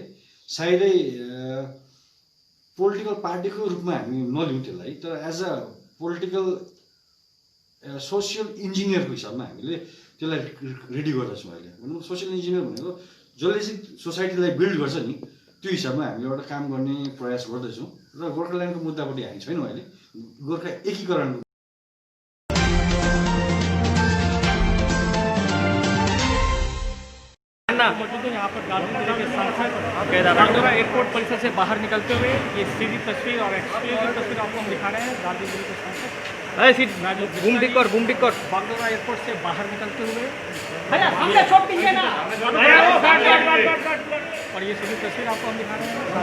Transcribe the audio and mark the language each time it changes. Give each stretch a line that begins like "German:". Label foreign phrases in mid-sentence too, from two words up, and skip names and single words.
Nepali: सायदै
English: political partyको
Nepali: रूपमा हामी नलिउँ त्यसलाई, तर
English: as a political social engineerको
Nepali: हिसाबमा हामीले त्यसलाई रेडी गर्दैछौँ अहिले। भनौँ
English: social engineer
Nepali: भनेको जसले चाहिँ सोसाइटीलाई बिल्ड गर्छ नि, त्यो हिसाबमा हामीले एउटा काम गर्ने प्रयास गर्दैछौँ। र गोर्खाल्यान्डको मुद्दापट्टि हामी छैनौँ अहिले, गोर्खा एकीकरणको
Hindi: यहाँ पर गाजीपुर जिले के सांसद बागडोगरा एयरपोर्ट परिसर से बाहर निकलते हुए ये सीधी तस्वीर और एक्सक्लूसिव तस्वीर आपको हम दिखा रहे हैं। गाजीपुर जिले के सांसद बागडोगरा एयरपोर्ट से बाहर निकलते हुए और ये सीधी तस्वीर आपको हम दिखा रहे हैं।